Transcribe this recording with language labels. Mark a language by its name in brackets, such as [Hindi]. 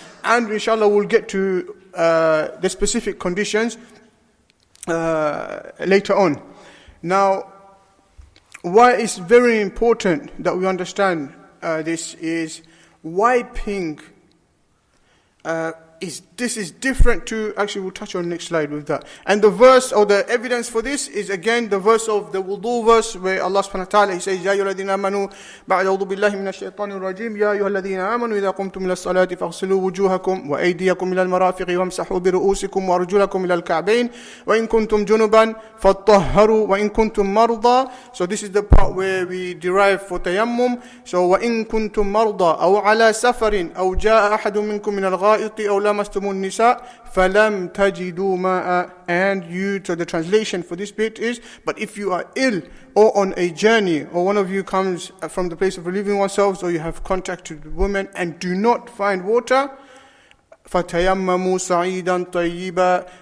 [English] And inshallah we'll get to the specific conditions later on. Now, why it's very important that we understand this is wiping this is different to, actually we'll touch on next slide with that. And the verse or the evidence for this is again the verse of the wudu verse where Allah subhanahu wa ta'ala, He says, [Arabic] يَا أَيُّهَا الَّذِينَ آمَنُوا بَعْدَ أَعُوذُ بِاللَّهِ مِنَ الشَّيْطَانِ الرَّجِيمِ يَا أَيُّهَا الَّذِينَ آمَنُوا إِذَا قُمْتُمْ إِلَى الصَّلَاةِ فَاغْسِلُوا وُجُوهَكُمْ وَأَيْدِيَكُمْ إِلَى الْمَرَافِقِ وَامْسَحُوا بِرُؤُوسِكُمْ وَأَرْجُلَكُمْ إِلَى الْكَعْبَيْنِ وَإِن كُنتُمْ جُنُبًا فَاطَّهَّرُوا وَإِن كُنتُمْ مَرْضَى. [English] So this is the part where we derive for tayammum. [Arabic] So وَإِن كُنتُمْ مَرْضَى أَوْ عَلَى سَفَرٍ أَوْ جَاءَ أَحَدٌ مِّنكُمْ مِنَ الْغَائِطِ أَوْ لَمَسْتُمُ النِّسَاءَ فَلَمْ تَجِدُوا مَاءً. [English] And you, so the translation for this bit is, but if you are ill or on a journey, or one of you comes from the place of relieving oneself, or you have contact with women and do not find water, [Arabic] فَتَيَمَّمُوا صَعِيدًا طَيِّبًا.